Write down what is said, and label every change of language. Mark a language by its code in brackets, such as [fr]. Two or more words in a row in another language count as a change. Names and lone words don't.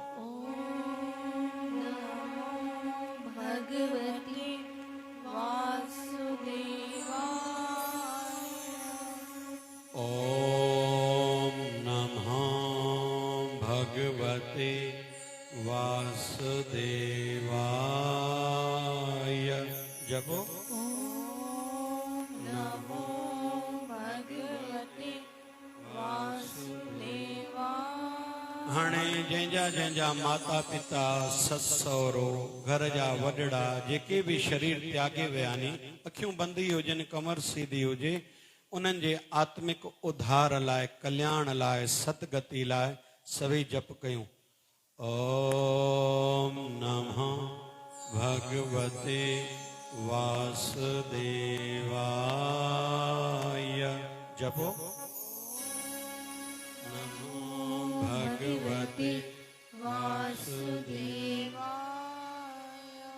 [sa] ओम नमो भगवते वासुदेवाय। जपो। नमो भगवते वासुदेवाय। [sd] हाणे जंहिंजा जंहिंजा माता पिता ससु सहुरो घर जा वॾड़ा जेके बि शरीर त्यागे विया आहिनि, अखियूं बंदि हुजनि, कमर सीधी हुजे, उन्हनि जे आत्मिक उद्धार लाइ, कल्याण लाइ, सतगति लाइ सभई जप कयूं। [sa] ओम नमो भगवते वासुदेवाय। जपो। नमो भगवते वासुदेवाय।